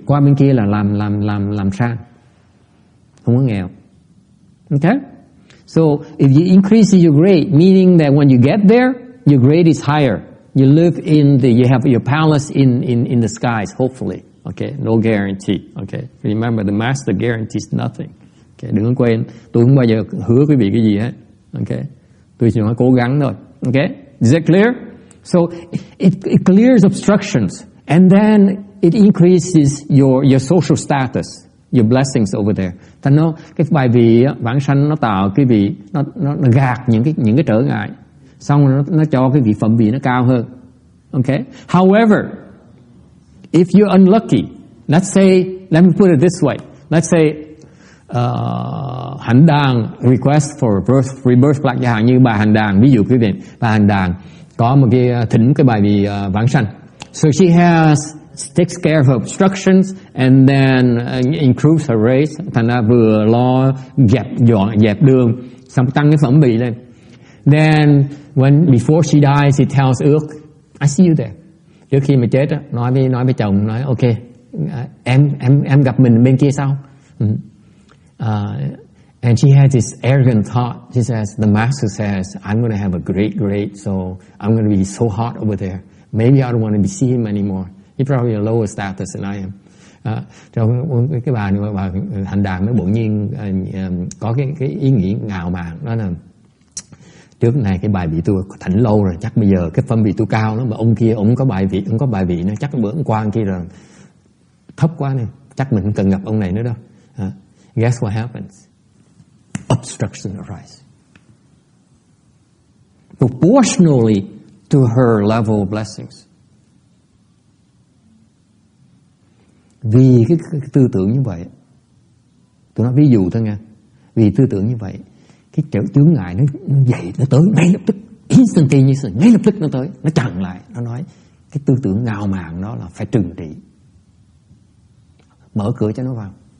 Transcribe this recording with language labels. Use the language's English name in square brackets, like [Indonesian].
[Vietnamese] Qua bên kia là làm sang, không có nghèo. [English] Okay? So if you increase your grade, meaning that when you get there, your grade is higher. You live you have your palace in the skies, hopefully. Okay, no guarantee. Okay, remember the master guarantees nothing. [Vietnamese] Okay, đừng có quên, tôi không bao giờ hứa quý vị cái gì hết. Okay, tôi chỉ nói cố gắng thôi. [English] Okay, is that clear? So it clears obstructions, and then it increases your social status, your blessings over there. [Vietnamese] Thành nó cái bài vị vãng sanh nó tạo cái vị nó gạt những cái trở ngại, xong nó cho cái vị phẩm vị nó cao hơn. [English] Okay. However, if you're unlucky, let me put it this way. Let's say Hạnh Đàn request for rebirth plaque, [Vietnamese] chẳng hạn như bà Hạnh Đàn, ví dụ quý vị, bà Hạnh Đàn có một cái thỉnh cái bài vị vãng sanh. [English] So she takes care of her obstructions and then improves her race. [Vietnamese] Thành ra vừa lo dẹp đường, xong tăng cái phẩm vị lên. [English] Then before she dies, he tells Ước, I see you there. [Vietnamese] Trước khi mà chết á, nói với chồng, nói ok, em gặp mình bên kia sau. [English] And she has this arrogant thought. She says, the master says, I'm going to have a great grade, so I'm going to be so hot over there. Maybe I don't want to see him anymore. He's probably a lower status than I am. [Vietnamese] Trong cái bà Hạnh Đàn mới bỗng nhiên có cái ý nghĩ ngạo mạn, đó là trước này cái bài vị tôi thỉnh lâu rồi, chắc bây giờ cái phẩm vị tôi cao lắm, mà ông kia ông có bài vị nó chắc bữa qua kia rồi thấp quá này, chắc mình không cần gặp ông này nữa đâu. [English] Guess what happens? Obstruction arise proportionally to her level of blessings. [Vietnamese] Vì cái tư tưởng như vậy, tôi nói ví dụ thôi nha, vì tư tưởng như vậy, cái chướng ngại nó dậy, nó tới ngay lập tức, [English] instantaneously, [Vietnamese] ngay lập tức nó tới, nó chặn lại, nó nói cái tư tưởng ngạo mạn đó là phải trừng trị, mở cửa cho nó vào.